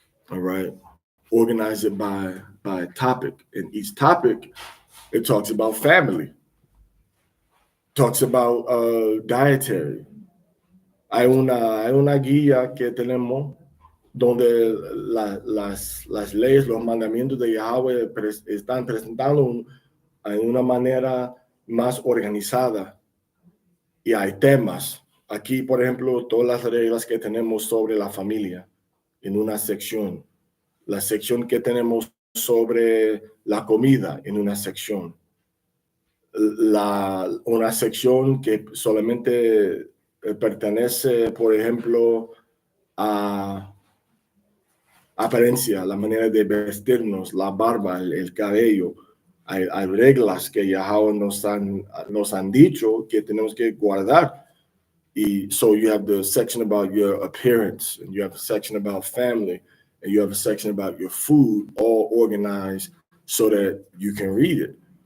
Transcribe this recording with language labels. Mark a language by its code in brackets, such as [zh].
[en] All right, organize it by topic, and each topic it talks about family, talks about dietary. [es] Hay una guía que tenemos donde las leyes, los mandamientos de Yahweh están presentados en una manera más organizada. Y hay temas. Aquí, por ejemplo, todas las reglas que tenemos sobre la familia en una sección. La sección que tenemos sobre la comida en una sección. Una sección que solamente pertenece, por ejemplo, a apariencia, la manera de vestirnos, la barba, el cabello. Hay reglas que Yahweh nos han dicho que tenemos que guardar. [en] So you have the section about your appearance, and you have a section about family, and you have a section about your food, all organized so that you can read it.